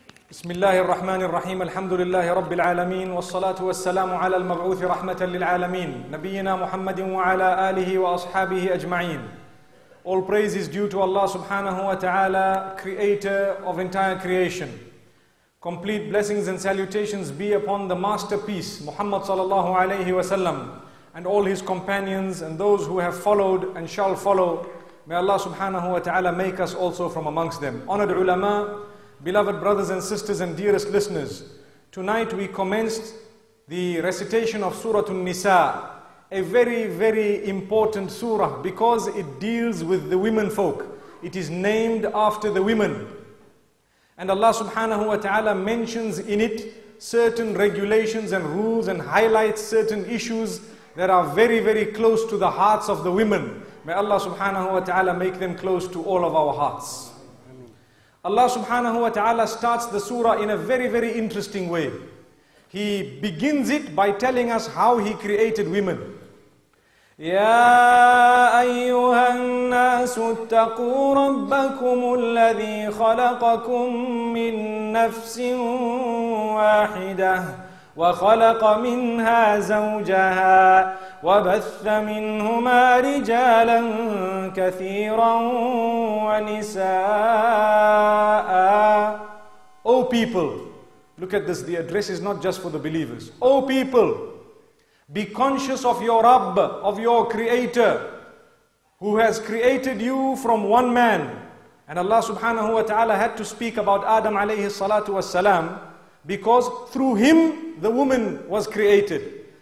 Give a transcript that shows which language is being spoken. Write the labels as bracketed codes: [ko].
[ar] بسم الله الرحمن الرحيم الحمد لله رب العالمين والصلاة والسلام على المبعوث رحمة للعالمين نبينا محمد وعلى آله وأصحابه أجمعين. [en] All praise is due to Allah subhanahu wa ta'ala, creator of entire creation. Complete blessings and salutations be upon the masterpiece Muhammad sallallahu alayhi wa sallam and all his companions and those who have followed and shall follow. May Allah subhanahu wa ta'ala make us also from amongst them. Honored ulama, beloved brothers and sisters and dearest listeners, tonight we commenced the recitation of Surah An-Nisa, a very, very important surah because it deals with the women folk. It is named after the women. And Allah subhanahu wa ta'ala mentions in it certain regulations and rules and highlights certain issues that are very, very close to the hearts of the women. May Allah subhanahu wa ta'ala make them close to all of our hearts. Allah subhanahu wa ta'ala starts the surah in a very, very interesting way. He begins it by telling us how He created women. [ar] يا أيها الناس اتقوا ربكم الذي خلقكم من نفس واحدة وخلق منها زوجها وبث منهما رجالا كثيرا ونساء. [en] O people, look at this, the address is not just for the believers. O people, be conscious of your Rabb, of your Creator, who has created you from one man. And Allah subhanahu wa ta'ala had to speak about Adam alayhi salatu wassalam, because through him the woman was created.